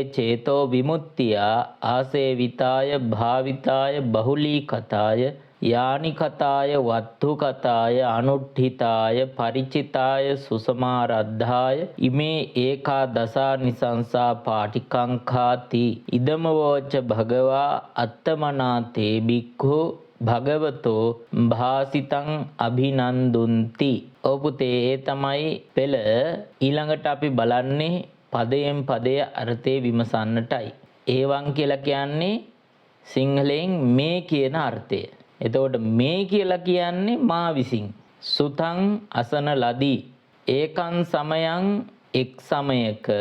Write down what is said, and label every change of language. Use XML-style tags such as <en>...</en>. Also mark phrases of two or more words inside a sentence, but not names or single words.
<pi>චේතෝ විමුක්තියා ආසේවිතාය භාවිතාය බහුලී කතාය යානි කතාය වත්තු කතාය අනුට්ඨිතාය පරිචිතාය සුසමාරද්ධාය ඉමේ ඒකා දසා නිසංසා පාටිකංඛාති ඉදමවෝච භගවා අත්තමනාතේ බික්ඛු භගවතෝ භාසිතං අභිනන්දුන්ති.</pi> <si>ඔව් පුතේ ඒ තමයි පෙළ. ඊළඟට අපි බලන්නේ පදයෙන් පදය අර්ථය විමසන්නටයි. ඒවං කියලා කියන්නේ සිංහලෙන් මේ කියන අර්ථය. එතකොට මේ කියලා කියන්නේ මා විසින් සුතං අසන ලදී</si> <pi>ඒකං සමයං</pi> <si>එක් සමයක</si>